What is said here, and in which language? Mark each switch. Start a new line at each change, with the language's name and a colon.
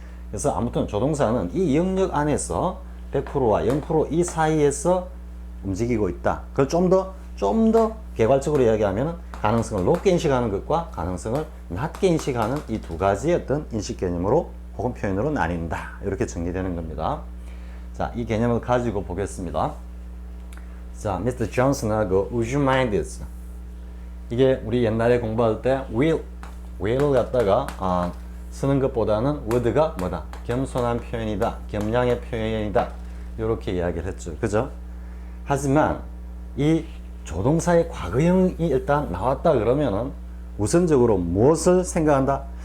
Korean: 그래서 아무튼 조동사는 이 영역 안에서 100%와 0%이 사이에서 움직이고 있다. 그걸 좀 더 개괄적으로 이야기하면 가능성을 높게 인식하는 것과 가능성을 낮게 인식하는 이 두 가지의 어떤 인식 개념으로 혹은 표현으로 나뉜다. 이렇게 정리되는 겁니다. 자, 이 개념을 가지고 보겠습니다. 자, Mr.
English: Johnson하고 Would you mind this?
Korean: 이게 우리 옛날에 공부할 때 will을 갖다가 쓰는 것보다는 would가 뭐다? 겸손한 표현이다. 겸양의 표현이다. 이렇게 이야기를 했죠. 그죠? 하지만 이 조동사의 과거형이 일단 나왔다 그러면은 우선적으로 무엇을 생각한다?